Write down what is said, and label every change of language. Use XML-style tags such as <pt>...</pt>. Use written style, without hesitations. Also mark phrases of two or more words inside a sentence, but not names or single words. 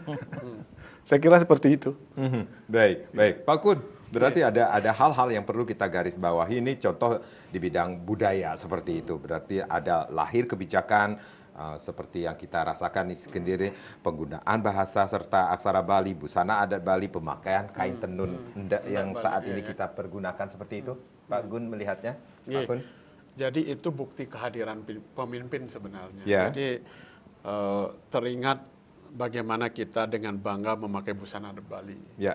<id>Saya kira seperti itu. Baik, baik. Pak Kun, berarti ada hal-hal yang perlu kita garis bawahi. Ini contoh di bidang budaya seperti itu. Berarti ada lahir kebijakan seperti yang kita rasakan di sendiri, penggunaan bahasa serta aksara Bali, busana adat Bali, pemakaian kain tenun yang saat ini kita pergunakan seperti itu. Pak Gun melihatnya, Pak Kun? Jadi itu bukti kehadiran pemimpin sebenarnya. Ya. Jadi teringat bagaimana kita dengan bangga memakai busana adat Bali. Ya.</id>